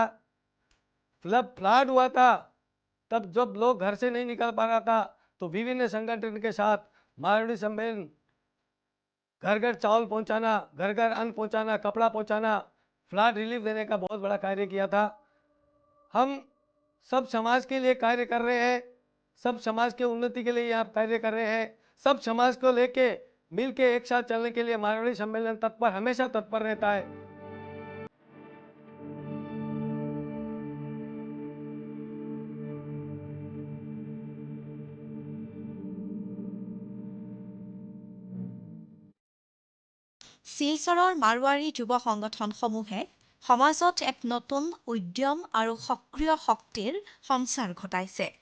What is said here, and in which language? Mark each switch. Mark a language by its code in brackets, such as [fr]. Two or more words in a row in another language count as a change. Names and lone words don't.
[hi] जब फ्लड हुआ था, तब जब लोग घर से नहीं निकल पा रहा था, तो विभिन्न संगठन के साथ मारवाड़ी सम्मेलन घर घर चावल पहुंचाना, घर घर अन्न पहुंचाना, कपड़ा पहुंचाना, [en] flood relief [hi] देने का बहुत बड़ा कार्य किया था। हम सब समाज के लिए कार्य कर रहे हैं, सब समाज के उन्नति के लिए आप कार्य कर रहे हैं, सब समाज को लेके मिल के एक साथ चलने के लिए मारवाड़ी सम्मेलन तत्पर, हमेशा तत्पर रहता है। [as] শিলচৰৰ মাৰোৱাৰী যুৱ সংগঠনসমূহে সমাজত এক নতুন উদ্যম আৰু সক্ৰিয় শক্তিৰ সঞ্চাৰ ঘটাইছে।